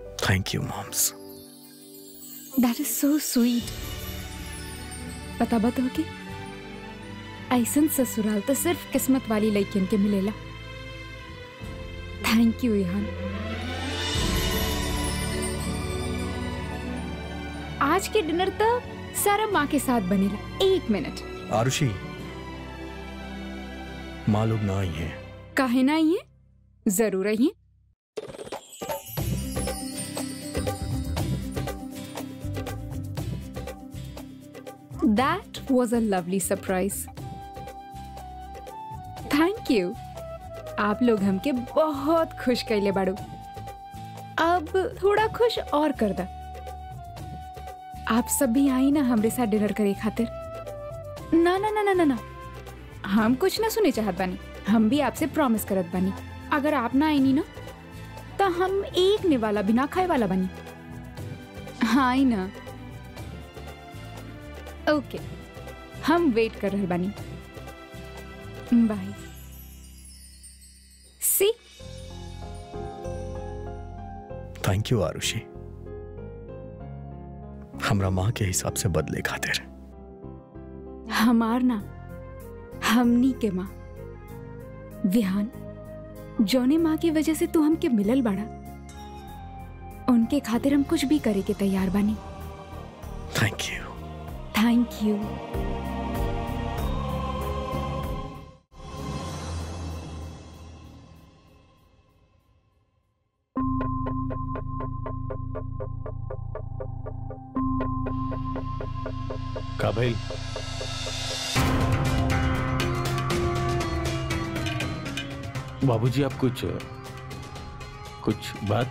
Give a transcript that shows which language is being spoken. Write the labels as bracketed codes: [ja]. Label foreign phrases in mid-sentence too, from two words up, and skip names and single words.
[en] Thank you moms. That is so sweet. [bho] पता बताओ कि ऐसन ससुराल तो सिर्फ किस्मत वाली लड़कियन के मिलेला। [en] Thank you Ihaan. [bho] आज के डिनर तो सारा माँ के साथ बनेला। 1 मिनट। आरुषि, माँ लोग ना आई हैं। काहे ना आई है? जरूर आई है। [en] That was a lovely surprise. Thank you. [bho] आप लोग हमके बहुत खुश कैले बाड़ू। अब थोड़ा खुश और कर दा। आप सब भी आई ना हमरे साथ डिनर करे खातिर। ना ना ना ना ना ना, हम कुछ ना सुने चाहत बानी। हम भी आपसे प्रॉमिस करत बानी, अगर आप ना आईनी ना तो हम एक निवाला भी ना खाए वाला बनी। हाँ आई ना। ओके, हम वेट कर रहे बानी। [en] Bye. See. thank you [bho] आरुषि, हमरा माँ के हिसाब से बदले खातिर। हमार ना, हमनी के माँ विहान, जौने माँ की वजह से तू हमके मिलल बाड़ा, उनके खातिर हम कुछ भी करे के तैयार बानी। [en] Thank you. Thank you. [bho] का भाई? बाबूजी, आप कुछ बात?